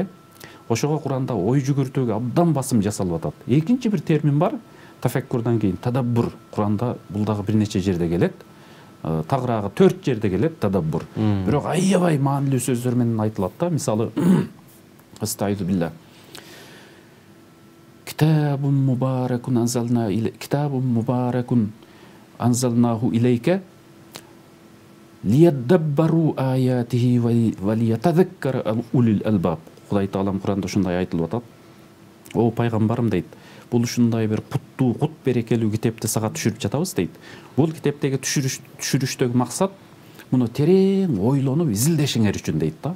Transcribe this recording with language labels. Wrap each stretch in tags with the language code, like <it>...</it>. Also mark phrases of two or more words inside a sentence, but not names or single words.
<ky>Ошого Куранда ой жүгүртүүгө абдан басым жасалып атат. Экинчи бир термин бар, тафаккурдан кийин тадаббур. Куранда бул дагы бир нече жерде келет. Тагыраагы 4 жерде келет тадаббур. Бирок аябай маанилүү сөздөр менен айтылат да.</ky> <ar>Мисалы, أستعيذ بالله. كتاب مبارك أنزلناه إليك ليدبروا آياته وليتذكر أولو الألباب.</ar> <ky>Кудай Таалам Куранда ушундай айтылып атат. О пайгамбарым дейт, бул ушундай бир куттуу, кут берекелүү китепти сага түшүрүп жатабыз дейт. Бул китептеги түшүрүштөгү максат муну терең ойлонуп изилдешиңер үчүн дейт да.</ky>